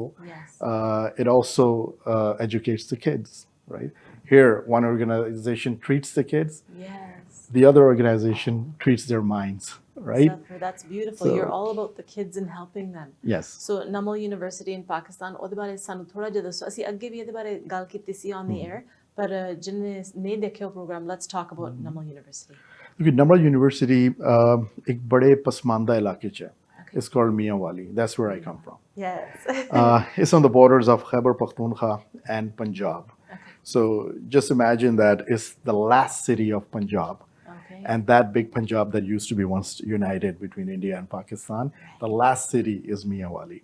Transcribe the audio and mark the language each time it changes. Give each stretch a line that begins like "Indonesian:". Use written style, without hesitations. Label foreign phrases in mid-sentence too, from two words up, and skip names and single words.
English: Yes. It also educates the kids, right? Here, one organization treats the kids. Yes. The other organization treats their minds, right? Zafar, that's beautiful. You're all about the kids and helping them. Yes. So Namal University in Pakistan,
Punjabi: ਉਹਦੇ ਬਾਰੇ ਸਾਨੂੰ ਥੋੜਾ ਜਿਹਾ ਦੱਸੋ ਅਸੀਂ ਅੱਗੇ ਵੀ ਇਹਦੇ ਬਾਰੇ ਗੱਲ ਕੀਤੀ ਸੀ
English: on the air
Punjabi: ਪਰ ਜਿਹਨੇ ਨਹੀਂ ਦੇਖਿਆ ਪ੍ਰੋਗਰਾਮ
English: let's talk about Namal University.
Punjabi: ਕਿਉਂਕਿ Namal University ਇੱਕ ਬੜੇ ਪਸਮਾਂਦਾ ਇਲਾਕੇ ਚ ਹੈ.
English: It's called Mianwali. That's where I come from. Yes. It's on the borders of Khyber Pakhtunkhwa and Punjab. So just imagine that it's the last city of Punjab. Okay. And that big Punjab that used to be once united between India and Pakistan, the last city is Mianwali.